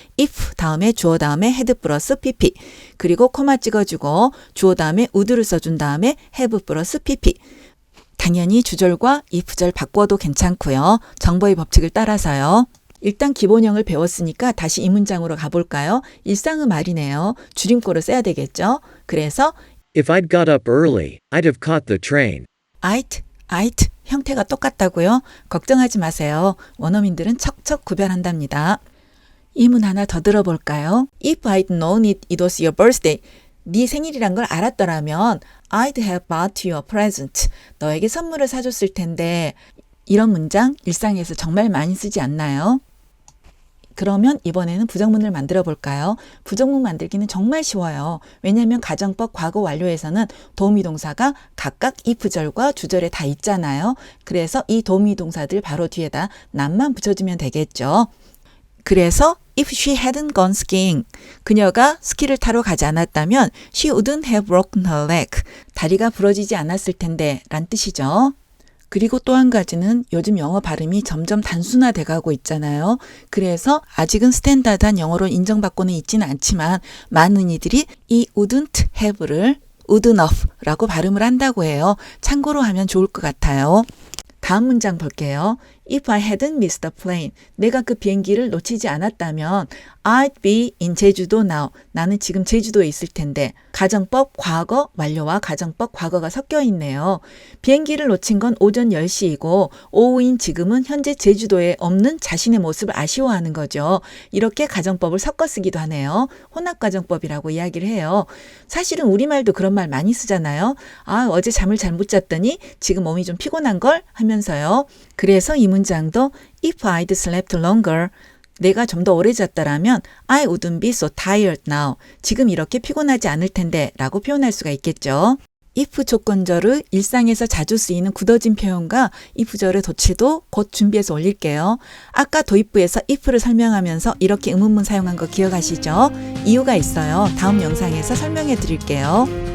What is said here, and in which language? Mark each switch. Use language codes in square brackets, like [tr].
[ko] if 다음에 주어 다음에 had 플러스 pp 그리고 코마 찍어주고 주어 다음에 would를 써준 다음에 have 플러스 pp 당연히 주절과 if절 바꿔도 괜찮고요. 정보의 법칙을 따라서요. 일단 기본형을 배웠으니까 다시 이 문장으로 가볼까요? 일상의 말이네요. 줄임꼴을 써야 되겠죠. 그래서 [en] If I'd got up early, I'd have caught the train. [ko] I'd 형태가 똑같다고요? 걱정하지 마세요. 원어민들은 척척 구별한답니다. 이문 하나 더 들어볼까요? [en] If I'd known it was your birthday. [ko] 네 생일이란 걸 알았더라면 [en] I'd have bought you a present. [ko] 너에게 선물을 사줬을 텐데 이런 문장 일상에서 정말 많이 쓰지 않나요? 그러면 이번에는 부정문을 만들어 볼까요? 부정문 만들기는 정말 쉬워요. 왜냐하면 가정법 과거 완료에서는 도우미 동사가 각각 if절과 주절에 다 있잖아요. 그래서 이 도우미 동사들 바로 뒤에다 not만 붙여주면 되겠죠. 그래서 [en] if she hadn't gone skiing, [ko] 그녀가 스키를 타러 가지 않았다면 [en] she wouldn't have broken her leg, [ko] 다리가 부러지지 않았을 텐데 란 뜻이죠. 그리고 또 한 가지는 요즘 영어 발음이 점점 단순화돼 가고 있잖아요. 그래서 아직은 스탠다드한 영어로 인정받고는 있지는 않지만 많은 이들이 이 wouldn't have를 wouldn't have라고 발음을 한다고 해요. 참고로 하면 좋을 것 같아요. 다음 문장 볼게요. [en] If I hadn't missed the plane, [ko] 내가 그 비행기를 놓치지 않았다면 [en] I'd be in 제주도 now. [ko] 나는 지금 제주도에 있을 텐데 가정법 과거 완료와 가정법 과거가 섞여 있네요. 비행기를 놓친 건 오전 10시이고 오후인 지금은 현재 제주도에 없는 자신의 모습을 아쉬워하는 거죠. 이렇게 가정법을 섞어 쓰기도 하네요. 혼합가정법이라고 이야기를 해요. 사실은 우리말도 그런 말 많이 쓰잖아요. 아, 어제 잠을 잘 못 잤더니 지금 몸이 좀 피곤한 걸 하면서요. 그래서 이 문장도 [en] If I'd slept longer, [ko] 내가 좀 더 오래 잤다라면 [en] I wouldn't be so tired now. [ko] 지금 이렇게 피곤하지 않을 텐데 라고 표현할 수가 있겠죠. if 조건절의 일상에서 자주 쓰이는 굳어진 표현과 if절의 도치도 곧 준비해서 올릴게요. 아까 도입부에서 if를 설명하면서 이렇게 의문문 사용한 거 기억하시죠? 이유가 있어요. 다음 영상에서 설명해 드릴게요.